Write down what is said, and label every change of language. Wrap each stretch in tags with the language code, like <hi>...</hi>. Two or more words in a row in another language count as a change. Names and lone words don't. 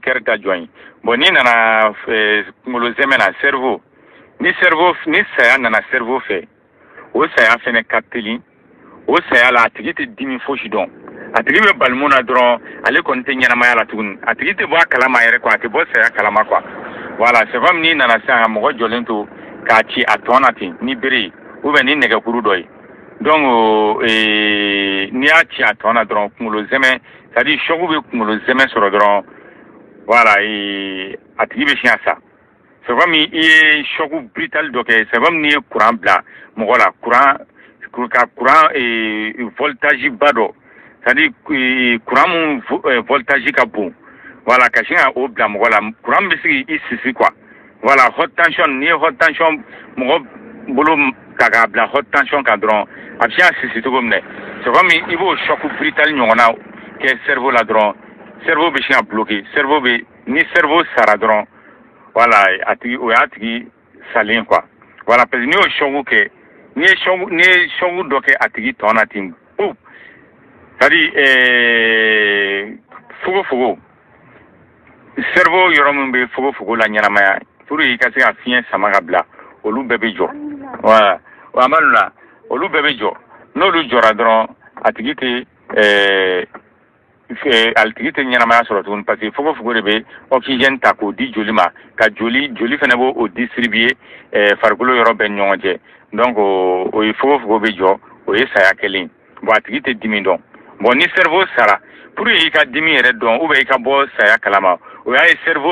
<bm>kɛri ta jɔn ye bon n'i nana kunkolo zɛmɛ na cerveau ni saya nana cerveau fɛ o saya fɛnɛ ka teli o saya la a tigi tɛ dimi fosi dɔn a tigi bɛ bali mun na dɔrɔn ale kɔni tɛ ɲɛnamaya la tuguni a tigi tɛ bɔ a kalama yɛrɛ quoi a tɛ bɔ saya kalama</bm> <fr>quoi voilà c'est comme</fr> <bm>n'i nana sisan ka mɔgɔ jɔlen to k'a ci a tɔn na ten ni bere ye</bm> <fr>ou bien</fr> <bm>ni nɛgɛkuru dɔ ye donc n'i y'a ci a tɔn na dɔrɔn kunkolo zɛmɛ</bm> <fr>c'est à dire choc</fr> <bm>bɛ kunkolo zɛmɛ sɔrɔ dɔrɔn voilà a tigi bɛ siɲɛ sa</bm> <fr>c'est comme</fr> <bm>i ye choc brutal dɔ kɛ</bm> <fr>c'est comme</fr> <bm>n'i ye courant bila mɔgɔ la</bm> <fr>courant voltage</fr> <bm>ba dɔ</bm> <fr>c'est à dire courant</fr> <bm>mun voltage ka bon voilà ka sin ka o bila mɔgɔ la courant bɛ se k'i sisi</bm> <fr>quoi voilà haute tension</fr> <bm>n'i ye</bm> <fr>haute tension</fr> <bm>mɔgɔ bolo ta k'a bila</bm> <fr>haute tension</fr> <bm>kan dɔrɔn a bɛ se ka sisi cogo min dɛ</bm> <fr>c'est comme</fr> <bm>i b'o</bm> <fr>choc brutal</fr> <bm>ɲɔgɔnna kɛ cerveau la dɔrɔn cerveau bɛ sin ka bloquer cerveau bɛ ni cerveau sara dɔrɔn voilà a tigi o y'a tigi salen</bm> <fr>quoi voilà parce que</fr> <bm>n'i y'o choc kɛ n'i ye choc dɔ kɛ a tigi tɔn na ten pouf</bm> <fr>c'est à dire</fr> <bm>fogofogo cerveau yɔrɔ min bɛ fogofogo la ɲɛnamaya pour i ka se ka fiɲɛ sama ka bila olu bɛɛ bɛ jɔ voilà wa amadu la olu bɛɛ bɛ jɔ n'olu jɔra dɔrɔn a tigi tɛ a tigi tɛ ɲɛnamaya sɔrɔ tuguni</bm> <fr>parce que</fr> <bm>fogofogo de bɛ oxygène ta k'o di joli ma ka joli fana b'o distribuer farikolo yɔrɔ bɛɛ ni ɲɔgɔn cɛ donc o ye fogofogo bɛ jɔ o ye saya kelen bon a tigi tɛ dimi dɔn bon ni cerveau sara pour i ka dimi yɛrɛ dɔn</bm> <fr>ou bien</fr> <bm>i ka bɔ saya kalama o y'a ye cerveau</bm>